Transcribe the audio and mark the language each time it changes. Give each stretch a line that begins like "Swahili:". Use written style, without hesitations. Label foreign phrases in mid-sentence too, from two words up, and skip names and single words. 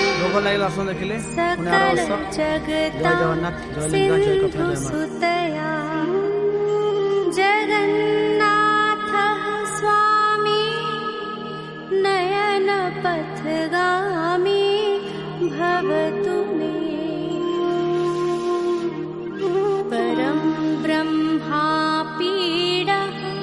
Odia: ଭଲ ଲାଗିଲା ଆସନ ଦେଖିଲେ ପୁଣି ଆର ବର୍ଷ ଜୟ ଜଗନ୍ନାଥ ଜୟ ଲିଙ୍ଗରାଜ ଜୟ କପିଳ ଜୟ ମା।
Sanskrit: जगन्नाथः स्वामी नयन पथगामी भवतु मे परं ब्रह्मा पीडः